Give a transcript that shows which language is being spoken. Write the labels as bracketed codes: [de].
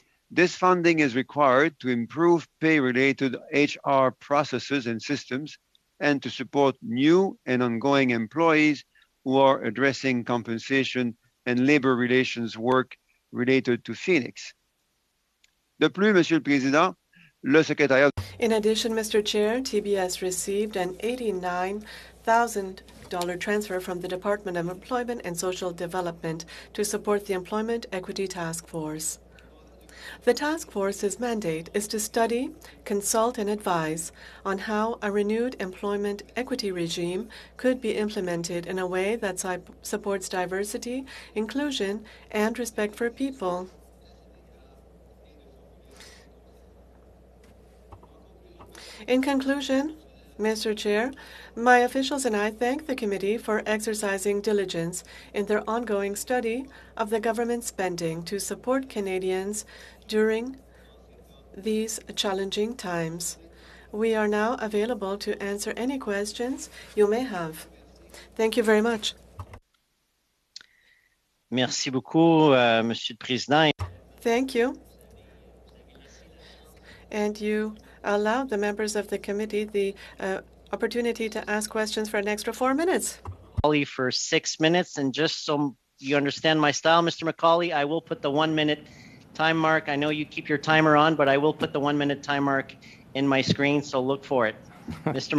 [en] This funding is required to improve pay-related HR processes and systems and to support new and ongoing employees who are addressing compensation and labor relations work related to Phoenix. [fr] De plus, Monsieur le Président, le secrétariat. [en] In addition, Mr. Chair, TBS received an $89,000 transfer from the Department of Employment and Social Development to support the Employment Equity Task Force. The task force's mandate is to study, consult, and advise on how a renewed employment equity regime could be implemented in a way that supports diversity, inclusion, and respect for people. In conclusion, Mr. Chair, my officials and I thank the committee for exercising diligence in their ongoing study of the government spending to support Canadians during these challenging times. We are now available to answer any questions you may have. Thank you very much. [fr] Merci beaucoup, Monsieur le Président. [en] Thank you. And you allowed the members of the committee the opportunity to ask questions for an extra 4 minutes. For 6 minutes, and just so you understand my style, Mr. McCauley, I will put the 1 minute time mark. I know you keep your timer on, but I will put the 1 minute time mark in my screen, so look for it. Mr.